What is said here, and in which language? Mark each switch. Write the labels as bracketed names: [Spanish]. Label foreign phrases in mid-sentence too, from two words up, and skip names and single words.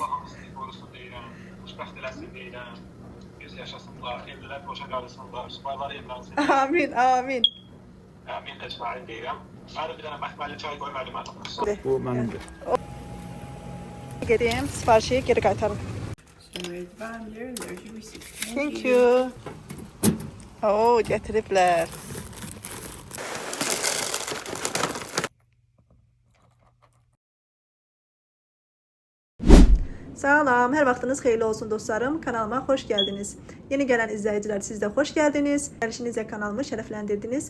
[Azerbaijani] Allah hamısını qorusun deyirəm, xoşbəxt eləsin deyirəm, yüz yaşasınlar, evlilər qoşa qarısınlar, subaylar evlənsin, Amin, amin. min ecmain deyirəm. Mənim bir dənə məxməli çay qoy müəllimə. Bu mənimdir. Gedeyim, siparişi geri qaytarım. [English] There's your receipt. Thank you. Oo, [Azerbaijani] getiriblər. Salam, hər vaxtınız xeyirli olsun dostlarım. Kanalıma xoş gəldiniz. Yeni gələn izləyicilər, siz də xoş gəldiniz. Gəlişinizlə kanalımı şərəfləndirdiniz.